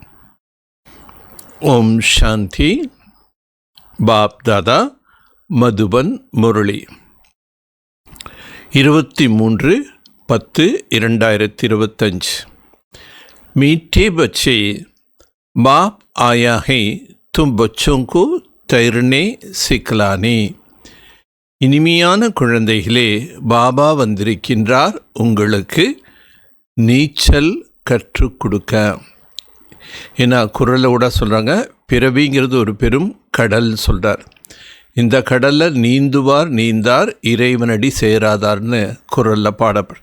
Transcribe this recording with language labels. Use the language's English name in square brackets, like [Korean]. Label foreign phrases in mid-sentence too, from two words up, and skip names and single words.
[Tamil] ஓம் சாந்தி. பாப் தாதா மதுபன் முரளி 23/10/2025। [Hindi] मीठे बच्चे, बाप आया है तुम बच्चों को तैरने सिखलाने। [Tamil] இனிமையான குழந்தைகளே, பாபா வந்திருக்கின்றார் உங்களுக்கு நீச்சல் கற்றுக் கொடுக்க. ஏன்னா குரலோட சொல்கிறாங்க, பிறவிங்கிறது ஒரு பெரும் கடல் சொல்கிறார். இந்த கடலில் நீந்துவார் நீந்தார் இறைவனடி சேராதார்னு குரலில் பாடப்படும்.